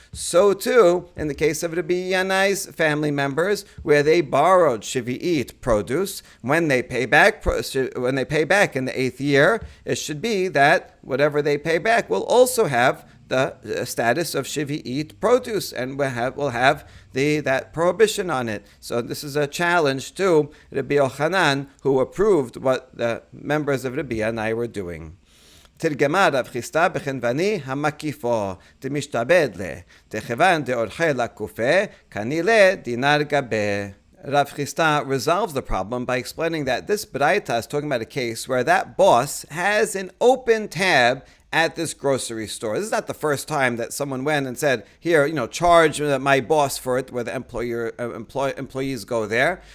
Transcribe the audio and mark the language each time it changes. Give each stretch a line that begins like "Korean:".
English: So too, in the case of Rabbi Yanai's family members, where they borrowed Shivi'it produce, when they pay back in the 8th year, it should be that whatever they pay back will also have the status of Shivi'it produce, and will have that prohibition on it. So this is a challenge to Rabbi Yochanan, who approved what the members of Rabbi Yanai were doing.
Aramaic: תרגמה רב חיסדא בחנווני המקיפו דמשתעבד לה, דכיוון דאורחי לקופה, כנראה דינר גבה.
English: Rav Chisda resolves the problem by explaining that this Braita is talking about a case where that boss has an open tab at this grocery store. This is not the first time that someone went and said, here, charge my boss for it, where the employees go there.